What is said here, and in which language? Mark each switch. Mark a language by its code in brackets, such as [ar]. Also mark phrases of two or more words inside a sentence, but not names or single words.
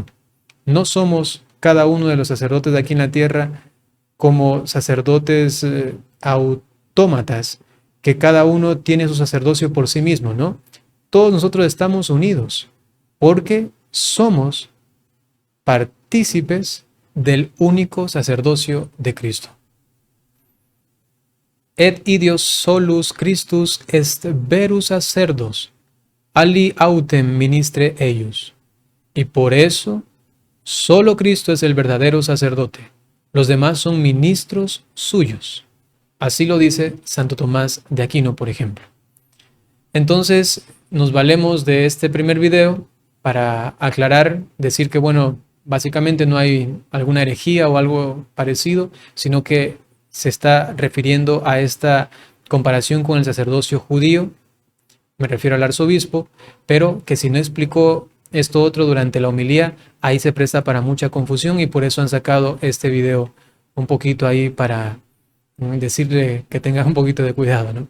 [es] No somos cada uno de los sacerdotes de aquí en la tierra como sacerdotes autómatas, que cada uno tiene su sacerdocio por sí mismo, ¿no? Todos nosotros estamos unidos porque somos partícipes del único sacerdocio de Cristo. [la] Et idios solus Christus est verus sacerdos, ali autem ministre eius. [es] Y por eso, solo Cristo es el verdadero sacerdote. Los demás son ministros suyos. Así lo dice Santo Tomás de Aquino, por ejemplo. Entonces, nos valemos de este primer video para aclarar, decir que, bueno, básicamente no hay alguna herejía o algo parecido, sino que se está refiriendo a esta comparación con el sacerdocio judío, me refiero al arzobispo, pero que si no explicó esto otro durante la homilía, ahí se presta para mucha confusión y por eso han sacado este video un poquito ahí para decirle que tenga un poquito de cuidado, ¿no?